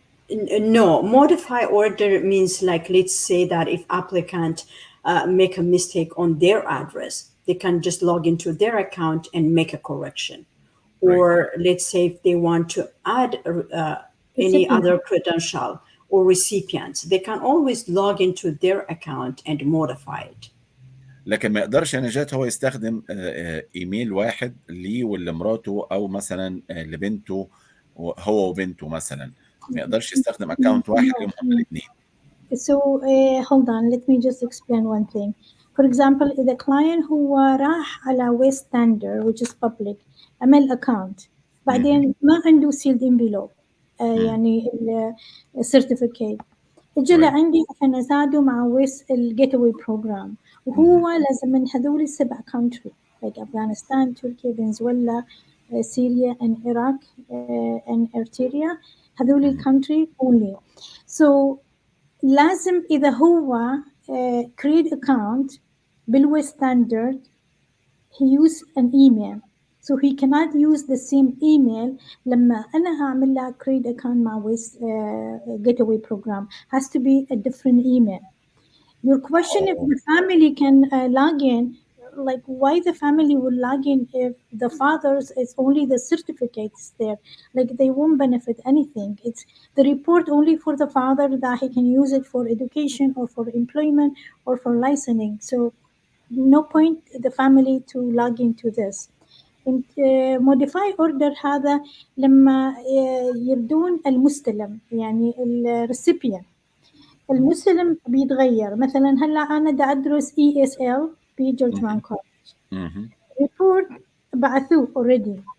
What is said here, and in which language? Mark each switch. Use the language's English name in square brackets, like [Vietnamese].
[English] No, modify order means like let's say that if applicant make a mistake on their address, they can just log into their account and make a correction. Right. Or let's say if they want to add any recipient. other credential or recipients, they can always log into their account and modify it. [Arabic] لكن ما يقدرش يا نجاة هو يستخدم ايميل واحد ليه ولمراته او مثلا لبنته، هو وبنته مثلا. ما يقدرش يستخدم اكونت واحد ليهم هما [English] No. [Arabic] الاثنين. [English] So hold on, let me just explain one thing. For example, the client [Arabic] هو راح على [English] West Standard which is public عمل account [Arabic] بعدين ما عنده [English] sealed envelope [Arabic] يعني السيرتيفيكيت اجى [English] Right. [Arabic] لعندي عشان اساعده مع ويست الجيت اواي بروجرام وهو لازم من هذول السبع country like افغانستان تركيا فنزويلا سوريا [English] and Iraq and Eritrea [Arabic] هذول الكونتري only. [English] So [Arabic] لازم إذا هو [English] create account بالويست standard he use an email so he cannot use the same email [Arabic] لما أنا أعمل له [English] create account مع West getaway program has to be a different email. Your question if the family can log in, like why the family will log in if the father's is only the certificates there, like they won't benefit anything. It's the report only for the father that he can use it for education or for employment or for licensing. So no point the family to log into this. modify order [Arabic] هذا لما يردون المستلم يعني الريسيبيان المستلم بيتغير. مثلا هلا انا دا ادرس ESL بجورجمان كولج ريبورت بعثوه اوريدي.